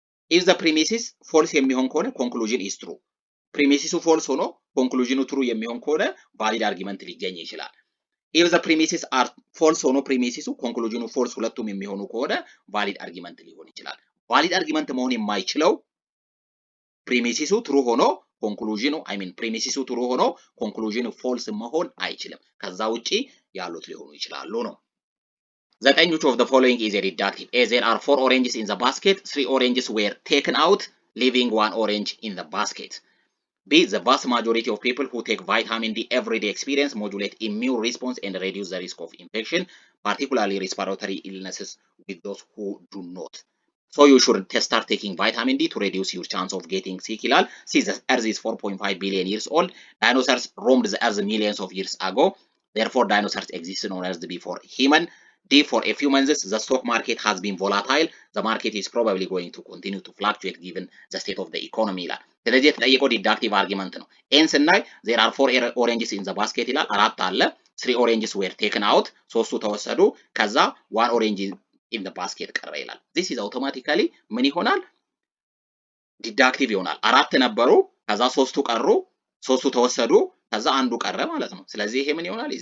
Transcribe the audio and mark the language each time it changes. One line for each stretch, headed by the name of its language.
English: if the premises
Amharic: ፎልስ የሚሆን ከሆነ
English: conclusion is true።
Amharic: ፕሪሚሲሱ ፎልስ ሆኖ ኮንክሉዥኑ ትሩ የሚሆን ከሆነ ቫሊድ አርጊመንት ሊገኝ ይችላል።
English: if the premises are false
Amharic: ሆኖ ፕሪሚሲሱ ኮንክሉዥኑ ፎልስ ሁለቱም የሚሆኑ ከሆነ ቫሊድ አርጊመንት ሊሆን ይችላል። ቫሊድ አርጊመንት መሆን የማይችለው ፕሪሚሲሱ ትሩ ሆኖ ኮንክሉዥኑ ፕሪሚሲሱ ትሩ ሆኖ ኮንክሉዥኑ ፎልስ መሆን አይችልም። ከዛ ውጪ ያሉት ሊሆኑ ይችላሉ ነው።
English: 9 which of the following is a deductive? A, there are 4 oranges in the basket, 3 oranges were taken out, leaving 1 orange in the basket. B, the vast majority of people who take vitamin D everyday experience modulate immune response and reduce the risk of infection, particularly respiratory illnesses with those who do not. So you should start taking vitamin D to reduce your chance of getting sick
Amharic: ይላል።
English: See, the earth is 4.5 billion years old. Dinosaurs roamed the earth millions of years ago. Therefore, dinosaurs existed on earth before human. D, for a few months, the stock market has been volatile. The market is probably going to continue to fluctuate given the state of the economy
Amharic: ይላል። ስለዚህ የተጠየቀው ዲዳክቲቭ አርጊመንት ነው። ኤን ስናይ
English: there are 4 oranges in the basket
Amharic: ይላል። 4 አለ።
English: 3 oranges were taken out፣
Amharic: 3ቱ ተወሰዱ። ከዛ
English: 1 orange in the basket
Amharic: ቀረ ይላል።
English: this is automatically
Amharic: ምን ይሆናል? ዲዳክቲቭ ይሆናል። 4 ነበሩ፣ ከዛ 3ቱ ቀሩ፣ 3ቱ ተወሰዱ፣ ከዛ አንዱ ቀረ ማለት ነው። ስለዚህ ይሄ ምን ይሆናል?